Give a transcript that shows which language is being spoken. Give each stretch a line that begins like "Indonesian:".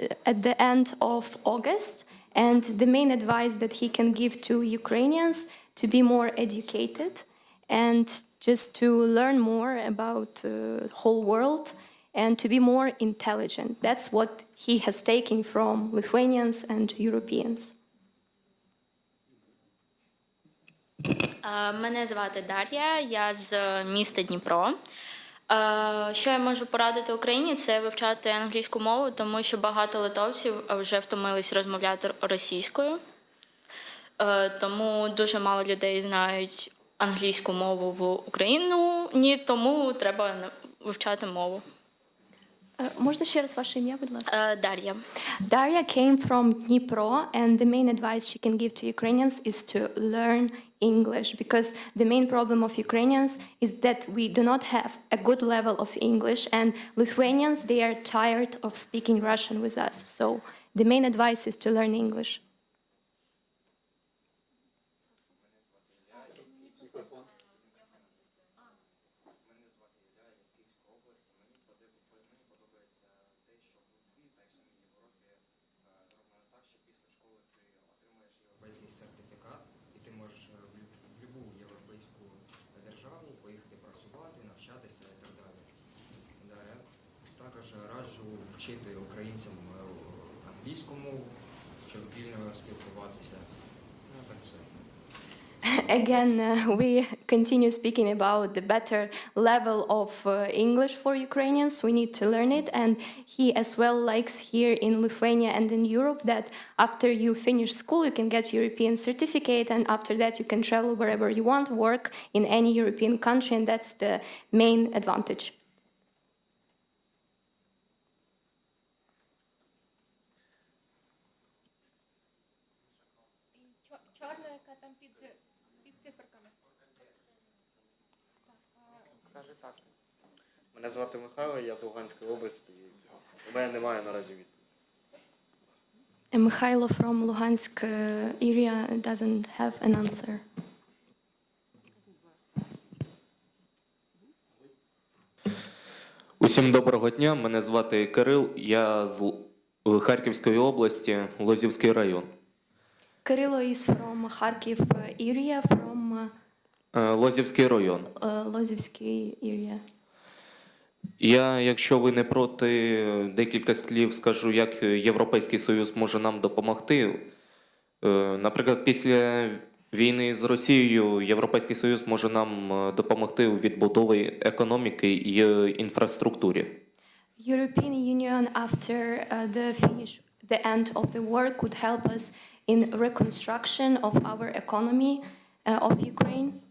English: At the end of August, and the main advice that he can give to Ukrainians to be more educated and just to learn more about the whole world and to be more intelligent. That's what he has taken from Lithuanians and Europeans.
Ukrainian: Мене звати Дар'я, я з міста Дніпро. Що я можу порадити Україні, це вивчати англійську мову, тому що багато литовців вже втомились розмовляти російською. Тому дуже мало людей знають англійську мову в Україні, тому треба вивчати мову. Можна ще раз ваше ім'я, будь ласка? Дар'я.
English: Darya came from Dnipro, and the main advice she can give to Ukrainians is to learn English, because the main problem of Ukrainians is that we do not have a good level of English, and Lithuanians, they are tired of speaking Russian with us. So the main advice is to learn English.
Ukrainian: також раджу вчити українцям англійську мову, щоб вільно спілкуватися. Ну, так все.
English: Again, we continue speaking about the better level of English for Ukrainians. We need to learn it. And he as well likes here in Lithuania and in Europe that after you finish school, you can get European certificate. And after that, you can travel wherever you want, work in any European country. And that's the main advantage.
Ukrainian: Мене звати Михайло, я з Луганської області. У мене немає наразі відповіді.
English: Mikhailo from Luhansk area doesn't have an answer.
Ukrainian: Усім доброго дня, мене звати Кирил, я з Харківської області, Лозівський район.
English: Kirilo is from Kharkiv area, from
Ukrainian: Лозівський район.
English: Lozivsky area.
Ukrainian: Я, якщо ви не проти, декілька слів скажу, як Європейський Союз може нам допомогти. Наприклад, після війни з Росією Європейський Союз може нам допомогти у відбудові економіки і інфраструктурі.
English: European Union after the end of the war could help us in reconstruction of our economy of Ukraine.